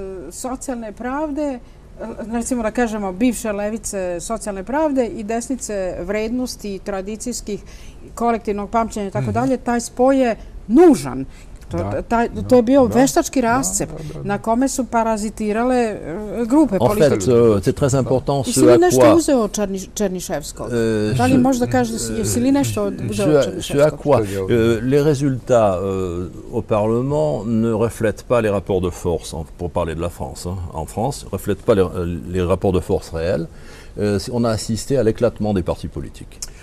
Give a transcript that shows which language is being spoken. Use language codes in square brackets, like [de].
[sr] Socijalne pravde, recimo da kažemo bivše levice socijalne pravde i desnice vrednosti tradicijskih kolektivnog pamćenja i tako dalje, taj spoj je nužan. To je bio veštački rascep na kome su parazitirale grupe političke. [fr] En fait, c'est très important ce à quoi... [sr] nešto uzeo Černiševskog? Da li možda kažeš, jesi li nešto uzeo Černiševskog? [fr] Ce à quoi les résultats au Parlement ne reflètent pas les rapports de force, pour parler de la France, en France, ne reflètent pas les rapports de force réels. On a assisté à l'éclatement des partis politiques.